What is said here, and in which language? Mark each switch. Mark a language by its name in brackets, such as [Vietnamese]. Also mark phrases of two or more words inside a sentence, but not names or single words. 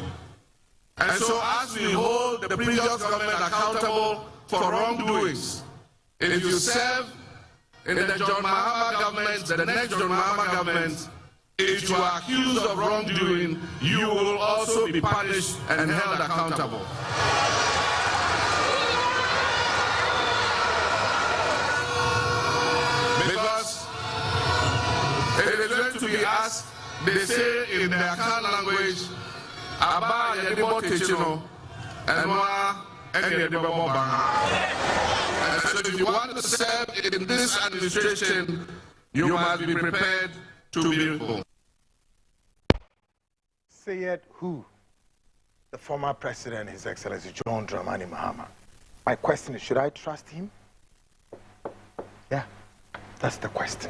[English] And so as we hold the previous government accountable for wrongdoings, if you serve in the John Mahama government, the next John Mahama government, if you are accused of wrongdoing, you will also be punished and held accountable. Because it is going to be asked, they say in their Akan language, [Akan] Aba yedibo techino, and yedibo banga. [English] So if you want to serve in this administration, you must be prepared to be full. Say it who? The former president, His Excellency John Dramani Mahama. My question is, should I trust him? Yeah, that's the question.